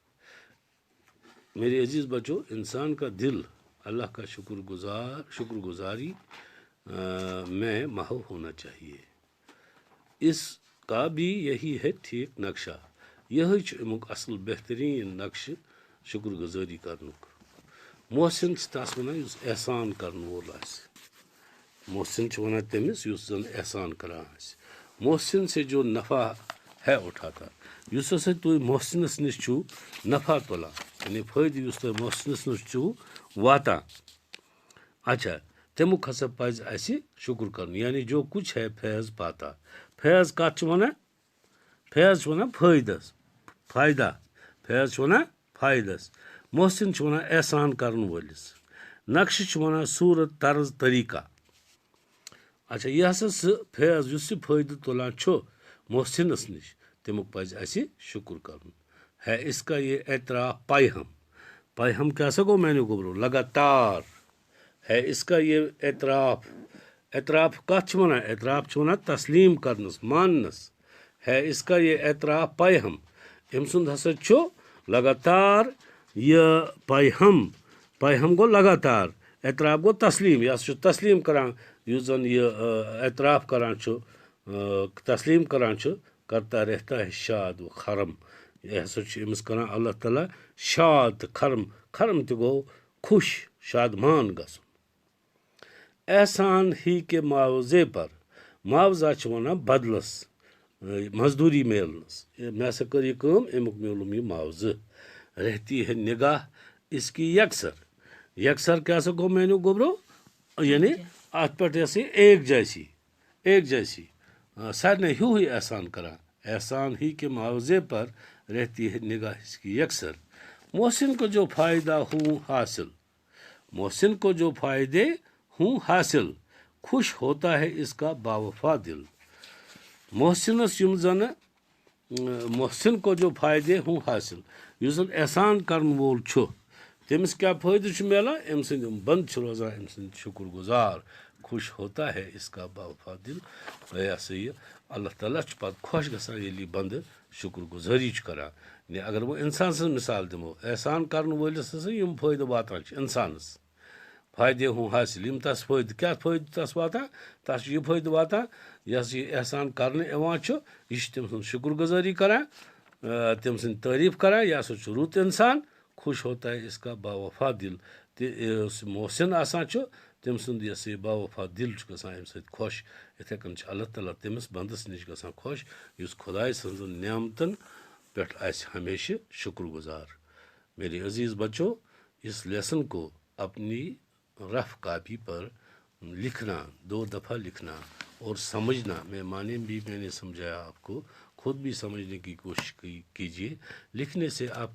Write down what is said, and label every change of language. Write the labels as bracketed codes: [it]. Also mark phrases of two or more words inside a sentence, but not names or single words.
[ur] میرے عزیز بچوں انسان کا دل اللہ کا شکر گزاری میں محو ہونا چاہیے. اس کا بھی یہی ہے ٹھیک نقشہ. [ks] یہ امیک اصل بہترین نقش شکر گزاری کرنک. محسن تس ونان اس احسان کرن وول آسہِ. محسن ونان تمس یس زن احسان کران آسہِ. [ur] محسن سے جو نفع ہے اٹھاتا, [ks] یس ہسا تُہۍ محسنس نش چھو نفع تلان, یعنی فائدہ یس تُہۍ محسنس نش چھو واتان, اچھا تمیک ہسا پزِ اسہِ شکر کرن. [ur] یعنی جو کچھ ہے فیض پاتا. [ks] فیض کت چھ ونان؟ فیض چھ ونان فائدس, فائدہ. فیض چھ ونان فائدس. محسن چھ ونان احسان کرن وٲلِس. نقشہ چھ ونان صورت طرز طریقہ. اچھا یہ ہسا سہ فیض یس یہ فائدہ تلان چھُ محسنس نش, تمیک پزِ اسہِ شکر کرن. [ur] ہے اس کا یہ اعتراف پیہم. [ks] پیہم کیا سا گو میں نے گوبرو لگاتار. [ur] ہے اس کا یہ اعتراف. [ks] اعتراف کت چھ ونان؟ اعتراف چھ ونان تسلیم کرنس, ماننس. [ur] ہے اس کا یہ اعتراف پیہم. [ks] ام سند ہسا چھُ لگاتار یہ پیہم. پیہم گو لگاتار, اعتراف گو تسلیم. یہ ہسا تسلیم کران, یس زن یہ اعتراف کران چھُ, تسلیم کران چھُ, [ur] کرتا رہتا ہے شاد و خرم. [ks] یہ ہسا چھُ امس کران اللہ تعالیٰ شاد تہ خرم. خرم تہ گو خوش, شادمان گژھُن. [ur] احسان ہی کے معاوضے پر, [ks] معاوضہ چھ ونان بدلس, مزدوری میلنس. مےٚ ہسا کٔر یہِ کٲم, امیُک میولُم یہِ معاوضہٕ. [ur] رہتی ہے نگاہ اس کی یکسر. [ks] یکسر کیا سا گو میانیو گوبرو, یعنی ات پہ یہ [ur] ایک جیسی. ایک جیسی [ks] سارنے ہیو ہی احسان کران. [ur] احسان ہی کے معاوضے پر رہتی ہے نگاہ اس کی یکسر. محسن کو جو فائدہ ہوں حاصل, محسن کو جو فائدے ہوں حاصل, خوش ہوتا ہے اس کا باوفا دل. [ks] محسنس یم زن [ur] محسن کو جو فائدے ہوں حاصل, [ks] یس زن احسان کرن وول چھُ تمس کیا فائدہ چھ ملان؟ ام سند بند چھ روزان ام سند شکر گزار. [ur] خوش ہوتا ہے اس کا باوفا دل. [ks] یہ ہسا یہ اللہ تعالیٰ چھ پتہ خوش گژھان ییٚلہِ یہِ بندٕ شکر گزٲری چھُ کران. یعنی [ur] اگر وہ [ks] انسان سٕنز مثال دمو, احسان کرن وٲلِس ہسا یم فائدٕ واتان چھ انسانس. فائدے ہوں حاصل یم تس فائدہ کیا فائدہ تس واتان تس یہ فائدہ واتان یس یہ احسان کرنے یوان چھ یہ تم سن شکر گزاری کران تم سن تعریف کران یہ ہسا رت انسان [ur] خوش ہوتا ہے اس کا باوفا دل [ks] اس محسن آسان چھ تم سند یس یہ باوفا دل گژھان امہ سۭتۍ خوش اتھے کن اللہ تعالیٰ تمس بندس نش گژھان خوش اس خدائے سن نعمتن پہ ہمیشہ شکر گزار [ur] میرے عزیز بچوں اس لیسن کو اپنی [en] rough copy [ur] پر لکھنا 2 دفعہ لکھنا اور سمجھنا میں نے سمجھایا آپ کو خود بھی سمجھنے کی کوشش کیجیے لکھنے سے آپ